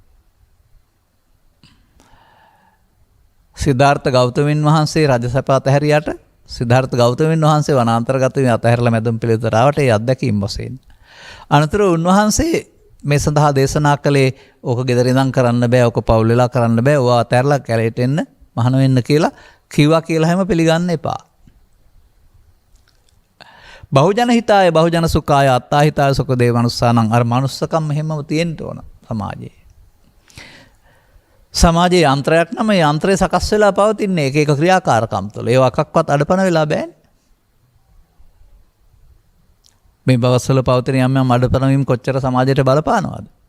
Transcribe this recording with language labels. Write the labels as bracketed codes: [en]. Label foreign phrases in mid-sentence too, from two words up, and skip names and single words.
[si] සිද්ධාර්ථ ගෞතමයන් වහන්සේ රජසැප අතහැරියට සිද්ධාර්ථ ගෞතමයන් වහන්සේ වනාන්තරගත වී අතහැරලා මැදුම් පිළිවෙතට ආවට ඒ අත්දැකීම් වශයෙන් අනතුරු උන්වහන්සේ මේ සඳහා දේශනා කළේ ඕක ගෙදර ඉඳන් කරන්න බෑ ඕක පවුල් වෙලා කරන්න බෑ ඕවා අතහැරලා කැලේට එන්න මහාන වෙන්න කියලා කිව්වා කියලා හැම පිළිගන්න එපා. [pi] බහුජන හිතාය බහුජන සුඛාය අත්තා හිතාය සුඛ දේ මනුස්සානම් [si] අර මනුස්සකම් මෙහෙමම තියෙන්න ඕන සමාජයේ. සමාජයේ යන්ත්‍රයක් නම් මේ යන්ත්‍රය සකස් වෙලා පවතින්නේ එක එක ක්‍රියාකාරකම් තුළ. ඒවා එකක්වත් අඩපණ වෙලා බෑනේ. මේ බවස්වල පවතින යම් යම් අඩපණවීම් කොච්චර සමාජයට බලපානවද?